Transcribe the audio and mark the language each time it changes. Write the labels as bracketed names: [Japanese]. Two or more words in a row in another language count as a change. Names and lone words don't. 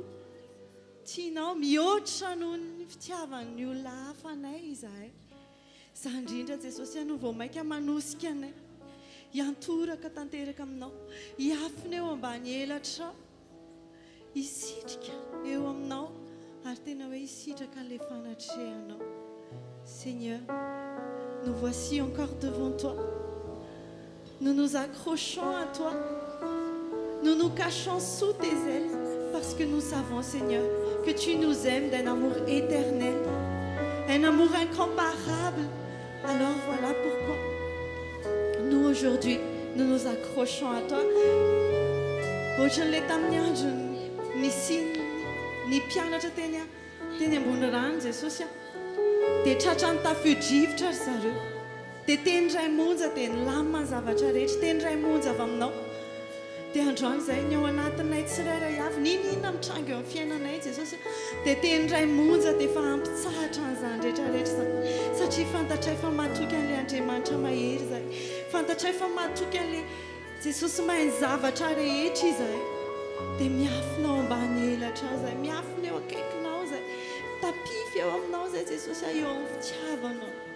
[Malagasy] tianao mihoatra noho ny fitiavan'ny olona hafa anay izahay za indrindra Jesosy ianao vao mainka manosika anay hiantoraka tanteraka aminao hiafina eo ambany elatra hisitrika eo aminao ary tena hoe hisitraka an'ilay fanatrehanao [French] Seigneur, nous voici encore devant toi. Nous nous accrochons à toi. Nous nous cachons sous tes ailes parce que nous savons, Seigneur, que tu nous aimes d'un amour éternel, un amour incomparable. Alors voilà pourquoi nous aujourd'hui, nous nous accrochons à toi. [Malagasy] Ohatran'ilay tamin'ny andro nisy ny mpianatra teny ambony rano Jesosy dia tratrany tafio-drivotra ry zareo dia teny ray monja dia nilamina ny zavatra rehetra teny ray monja avy aminao dia androany izay ny ao anatinay tsirairay avy ninona mitrango eo amin'ny fiainanay Jesosy dia teny ray monja dia efa ampitsahatra an'izany rehetrarehetra izany satria fantatray fa mahatoky an'ilay Andriamanitra mahery izay fantatray fa mahatoky an'ilay Jesosy mahay ny zavatra rehetra izahay dia miafina ao ambany elatra izay miafina eo akaikinao izay tapify eo aminao izay Jesosy eo amin'ny fitiavanao